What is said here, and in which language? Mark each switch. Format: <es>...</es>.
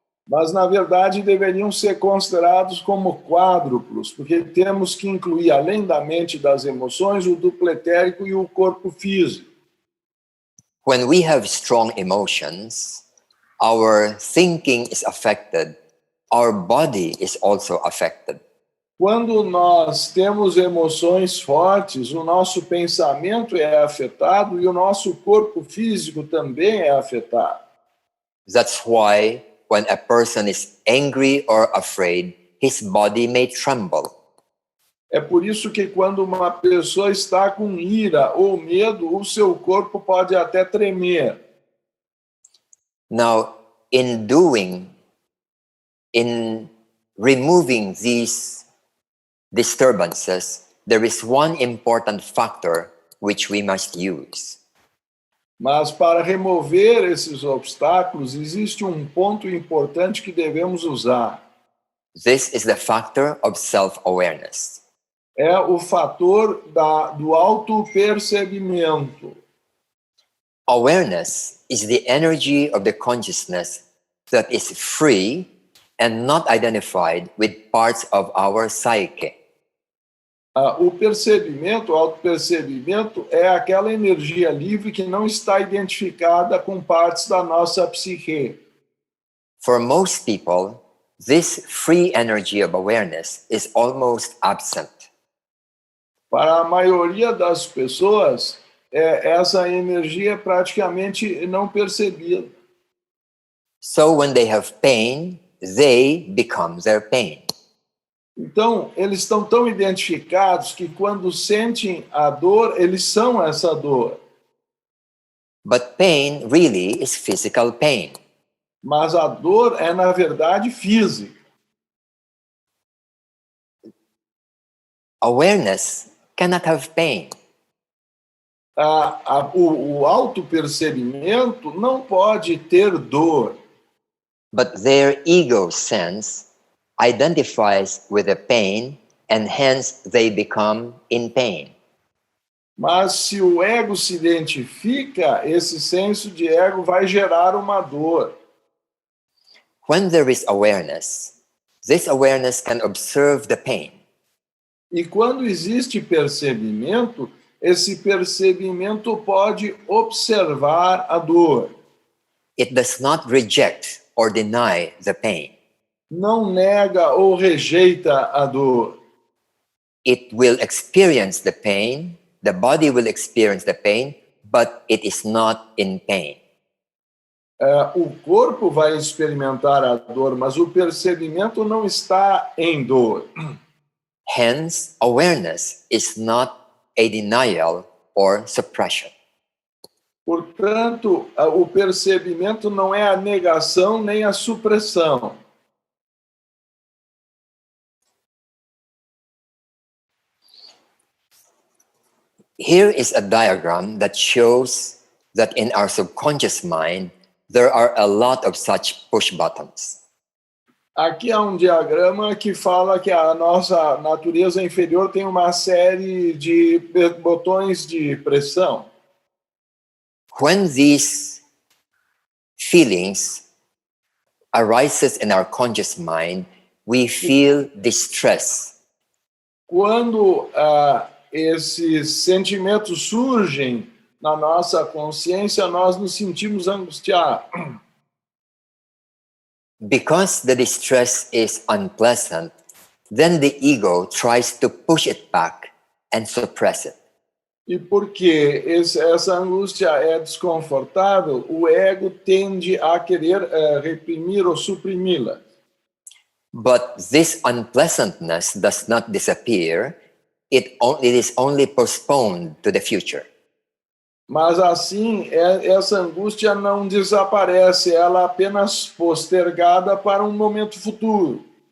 <pt>Mas, na verdade, deveriam ser considerados como quádruplos, porque temos que incluir, além da mente e das emoções, o duplo etérico e o corpo físico.</pt> <en>When we have strong emotions, our thinking is affected, our body is also affected.</en> <pt>Quando nós temos emoções fortes, o nosso pensamento é afetado e o nosso corpo físico também é afetado.</pt> <en>That's why when a person is angry or afraid, his body may tremble.</en> <pt>É por isso que quando uma pessoa está com ira ou medo, o seu corpo pode até tremer.</pt> <en>Now, in removing these disturbances, there is one important factor which we must use.</en> <pt>Mas para remover esses obstáculos, existe um ponto importante que devemos usar.</pt> <en>This is the factor of self-awareness.</en> <pt>É o fator do autopercebimento.</pt> <en>Awareness is the energy of the consciousness that is free and not identified with parts of our psyche.</en> <pt>O percebimento, o autopercebimento é aquela energia livre que não está identificada com partes da nossa psique.</pt> <en>For most people, this free energy of awareness is almost absent.</en> <pt>Para a maioria das pessoas, essa energia é praticamente não percebida.</pt> <en>So when they have pain, they become their pain.</en> <pt>Então, eles estão tão identificados que quando sentem a dor, eles são essa dor.</pt> <en>But pain really is physical pain.</en> <pt>Mas a dor é, na verdade, física.</pt> <en>Awareness cannot have pain.</en> <pt>O autopercebimento não pode ter dor.</pt> <en>But their ego sense identifies with the pain and hence they become in pain.</en> <pt>Mas se o ego se identifica, esse senso de ego vai gerar uma dor.</pt> <en>When there is awareness, this awareness can observe the pain.</en> <pt>E quando existe percebimento, esse percebimento pode observar a dor.</pt> <en>It does not reject or deny the pain.</en> <pt>Não nega ou rejeita a dor.</pt> <en>It will experience the pain, the body will experience the pain, but it is not in pain.</en> <pt>O corpo vai experimentar a dor, mas o percebimento não está em dor.</pt> <en>Hence, awareness is not a denial or suppression.</en> <pt>Portanto, o percebimento não é a negação nem a supressão.</pt> <en>Here is a diagram that shows that in our subconscious mind, there are a lot of such push buttons.</en> <pt>Aqui há um diagrama que fala que a nossa natureza inferior tem uma série de botões de pressão.</pt> <en>When these feelings arises in our conscious mind, we feel distress.</en> <pt>Quando esses sentimentos surgem na nossa consciência, nós nos sentimos angustiados.</pt> <en>Because the distress is unpleasant, then the ego tries to push it back and suppress it.</en> <pt>E porque essa angústia é desconfortável, o ego tende a querer reprimir ou suprimi-la.</pt> <en>But this unpleasantness does not disappear. It is only postponed to the future.</en> <pt>Mas assim, essa angústia não desaparece, ela é apenas postergada para um momento futuro.</pt>